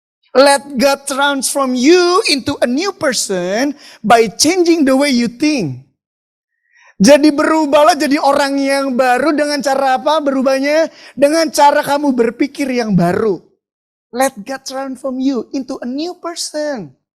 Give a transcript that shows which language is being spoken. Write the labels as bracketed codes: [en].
[en] Let God transform you into a new person by changing the way you think. [id] Jadi berubahlah jadi orang yang baru dengan cara apa berubahnya? Dengan cara kamu berpikir yang baru. [en] Let God transform you into a new person.